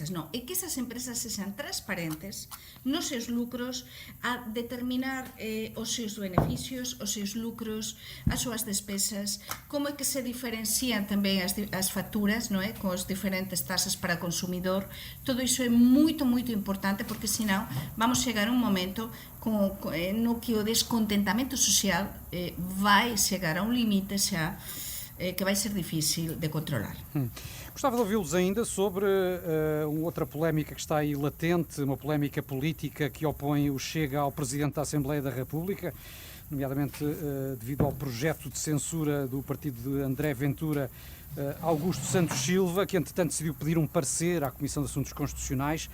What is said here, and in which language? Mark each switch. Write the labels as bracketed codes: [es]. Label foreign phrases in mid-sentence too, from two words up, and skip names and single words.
[gl] Non, é que esas empresas sexan transparentes nos seus lucros, a determinar os seus beneficios, os seus lucros, as súas despesas, como é que se diferencian tamén as facturas, non é? [pt] Com as diferentes tasas para consumidor. [gl] Todo iso é moito, moito importante, porque senón vamos chegar a un momento no que o descontentamento social vai chegar a un limite xa que vai ser difícil de controlar. [pt] Gostava de ouvi-los ainda sobre outra polémica que está aí latente, uma polémica política que opõe o Chega ao Presidente da Assembleia da República, nomeadamente devido ao projeto de censura do partido de André Ventura, Augusto Santos Silva, que entretanto decidiu pedir um parecer à Comissão de Assuntos Constitucionais.